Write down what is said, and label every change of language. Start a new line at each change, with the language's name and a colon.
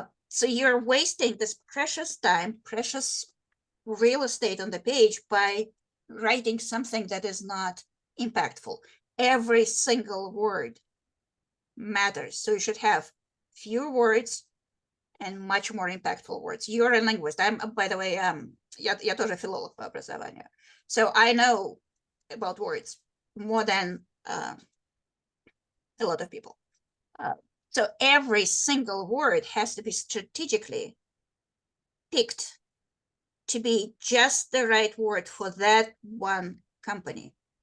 English: So you're wasting this precious time, precious real estate on the page by writing something that is not impactful. Every single word matters. So you should have fewer words and much more impactful words. You're a linguist. I'm, by the way,
Russian: я тоже филолог по образованию.
English: So I know about words more than a lot of people. So every single word has to be strategically picked to be just the right word for that one company.